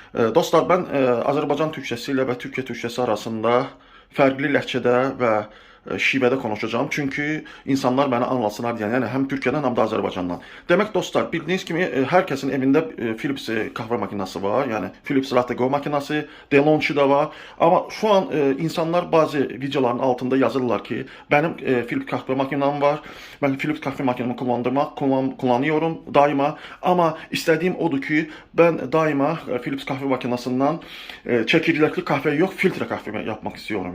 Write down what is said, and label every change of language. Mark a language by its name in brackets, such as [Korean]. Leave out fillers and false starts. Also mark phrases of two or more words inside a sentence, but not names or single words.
[Azerbaijani] Dostlar, ben Azərbaycan türkçəsi ilə və Türkiyə türkçəsi arasında fərqli ləhcədə və şibədə konuşacağım. Çünki insanlar məni anlasınlar deyən, yəni həm Türkiyədən, həm də Azərbaycandan. Demək dostlar, bildiyiniz kimi hər kəsin evində Philips [Turkish] kahve makinası [Azerbaijani] var. Yəni Philips Latte Go makinası, DeLonghi da var. Amma [Turkish] şu an [Azerbaijani] insanlar bazı videoların altında yazırlar ki, [Turkish] benim Philips kahve makinam var. Ben Philips kahve makinamı kullanıyorum daima. Ama istediğim odur ki, ben daima Philips kahve makinasından çekirdekli kahve yok, filtre kahve yapmak istiyorum.